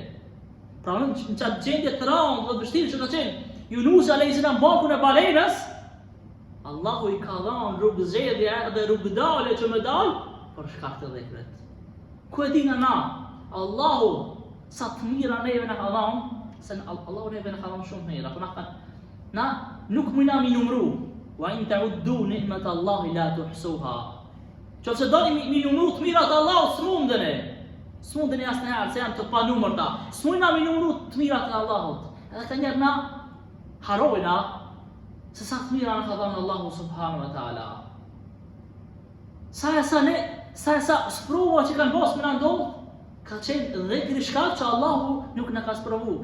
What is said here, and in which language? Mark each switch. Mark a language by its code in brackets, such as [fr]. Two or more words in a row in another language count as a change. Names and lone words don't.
[sq] Pra në qatë gjendje të rëndë dhe të vështirë që ka qenë Yunusi [ar] عليه السلام [sq] barkun e balenës, Allahu i ka dhënë rrugë zgjedhje dhe rrugë dalje që me dalë për shkak të dhikrit. Ku e dina na? Allahu sa të mira neve na ka dhënë, se Allahu neve na ka dhënë shumë mira, por na nuk mundna mi numëru. [ar] وإن تعدوا نعمة الله لا تحصوها. [sq] Qofse doni mi numëru të mirat e Allahut s'mundeni. S'mundeni asnjëherë se janë të panumërta. S'mundna mi numëru të mirat e Allahut. Edhe ka njerë na harojna se sa të mira na ka dhënë Allahu [ar] سبحانه وتعالى. [sq] Sa sprova që kanë pas me na ndodh, ka qenë dhikri shkak që Allahu nuk na ka sprovu.